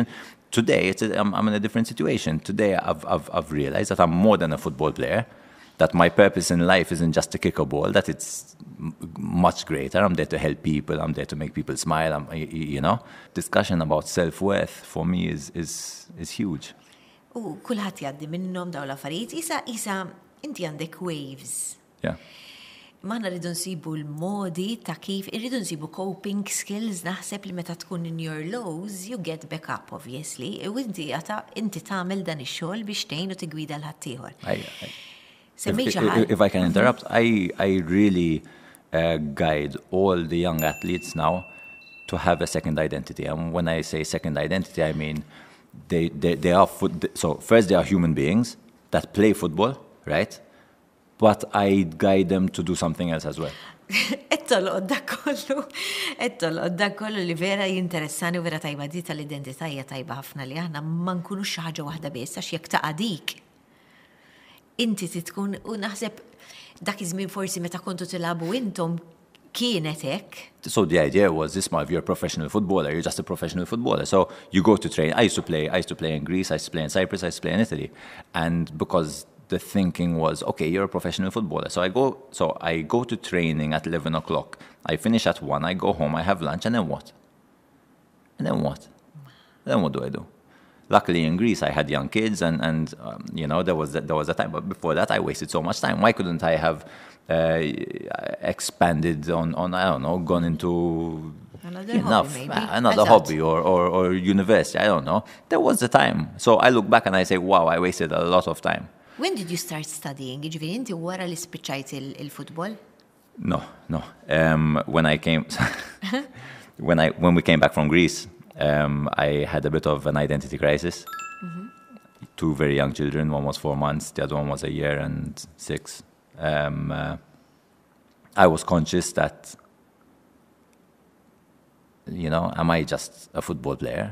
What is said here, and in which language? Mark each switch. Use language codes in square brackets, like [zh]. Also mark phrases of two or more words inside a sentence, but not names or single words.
[en] Today, I'm in a different situation. Today, I've realized that I'm more than a football player, that my purpose in life isn't just to kick a ball, that it's much greater. I'm there to help people. I'm there to make people smile. You know, discussion about self-worth for me is huge. [mt] Kulħadd jgħaddi minnhom dawn l-affarijiet. Isa inti għandek waves. [en] Yeah. [mt] Maħna rridu nsibu l-modi ta' kif, irridu nsibu [en] coping skills, [mt] naħseb li meta tkun [en] in your lows, you get back up, obviously. [mt] U inti tagħmel dan ix-xogħol biex tgħin u tigwida l-ħaddieħor. [en] If I can interrupt, I really guide all the young athletes now to have a second identity. And when I say second identity, I mean they are so first they are human beings that play football, right? But I guide them to do something else as well. [mt] Qed Ettolqod dak kollu li vera jinteressani u vera tajba di tal-identità hija tajba ħafna li aħna ma nkunux xi ħaġa waħda biss għax jekk taqa' dik. Inti tkun u naħseb dak iż-żmien forsi meta kontu tilagħbu intom kienet hekk. [en] So the idea was, this if you're a professional footballer, you're just a professional footballer. So you go to train. I used to play in Greece, I used to play in Cyprus, I used to play in Italy. And because the thinking was, okay, you're a professional footballer. So I go to training at 11 o'clock. I finish at 1, I go home, I have lunch, and then what? Then what do I do? Luckily in Greece, I had young kids and there was a time. But before that, I wasted so much time. Why couldn't I have expanded on I don't know, gone into another hobby or university? I don't know. There was the time. So I look back and I say, wow, I wasted a lot of time. When did you start studying? [mt] Ġifieri inti wara li spiċċajt il-futbol? [en] No. When we came back from Greece, I had a bit of an identity crisis. Mm-hmm. 2 very young children, one was 4 months, the other one was 1 year and 6. I was conscious that, am I just a football player?